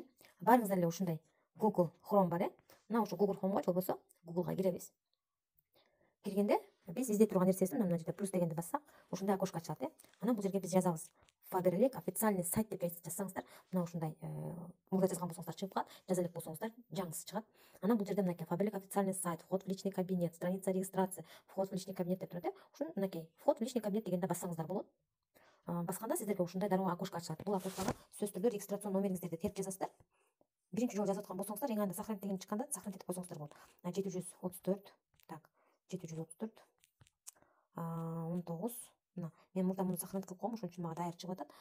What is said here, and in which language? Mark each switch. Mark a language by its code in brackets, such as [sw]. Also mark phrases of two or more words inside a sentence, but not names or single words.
[ky] Баарыңыздар эле ушундай Google Chrome бар мына ушу Google Chrome'го же болбосо Google'га киребиз. Киргенде биз издей турган нерсесин мына жерде плюс дегенди бассак, ушундай окошко ачылат. Анан бул жерге биз жазабыз. Faberlic [ru] официальный сайт [ky] деп жазсаңыздар, мына ушундай мурда жазган болсоңуздар чыгып калат, жаза элек болсоңуздар жаңысы чыгат. Анан бул жерде мынакей Faberlic [ru] официальный сайт, вход в личный кабинет, страница регистрации, вход в личный кабинет [ky] деп турат. Ушун мынакей [ru] вход в личный кабинет [ky] дегенде бассаңыздар болот. Басканда сиздерге ушундай дароо окошко ачылат. Бул окошкого сөзсүз түрдө регистрацион номериңиздерди терип жазасыздар. Биринчи жолу жазып аткан болсоңуздар, эң анда сохранить деген чыкканда сохранить этип койсоңуздар болот. 734 так 734 19 мына мен мурда муну сохранить кылып койгом, ошон үчүн мага дайыр чыгып атат.